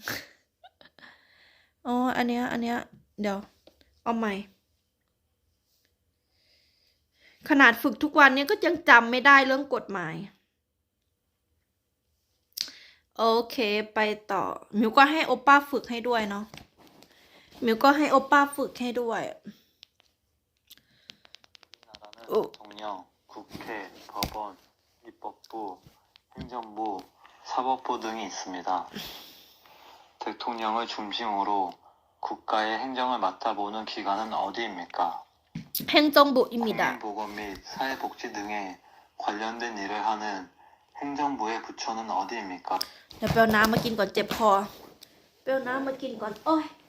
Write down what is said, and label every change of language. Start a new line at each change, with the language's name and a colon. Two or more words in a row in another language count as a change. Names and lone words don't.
Thai: อ๋ออันเนี้ยเดี๋ยวเอาใหม่ขนาดฝึกทุกวันเนี้ยก็ยังจำไม่ได้เรื่องกฎหมายโอเคไปต่อหมิวก็ให้โอป้าฝึกให้ด้วยเนาะหมิวก็ให้โอป้าฝึกให้ด้วย
Korean: 대통령, 국회, 법원, 입법부, 행정부, 사법부 등이 있습니다. 대통령을 중심으로 국가의 행정을 맡아보는 기관은 어디입니까? 행정부입니다. 국민보건 및 사회복지 등에 관련된 일을 하는 행정부의 부처는 어디입니까?
Thai: เดี๋ยวเปรี้ยวน้ำมากินก่อนเจ็บคอเปรี้ยวน้ำมากินก่อนโอ้ย